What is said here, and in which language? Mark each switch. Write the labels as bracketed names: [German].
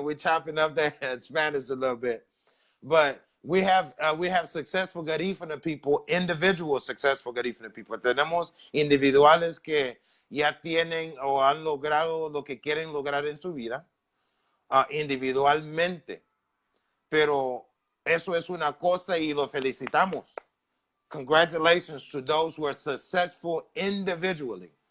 [English] We're chopping up that Spanish a little bit, but we have successful Garifuna people, individual successful Garifuna people. [Spanish] Tenemos individuales que ya tienen o han logrado lo que quieren lograr en su vida individualmente. Pero eso es una cosa y lo felicitamos. [English] Congratulations to those who are successful individually.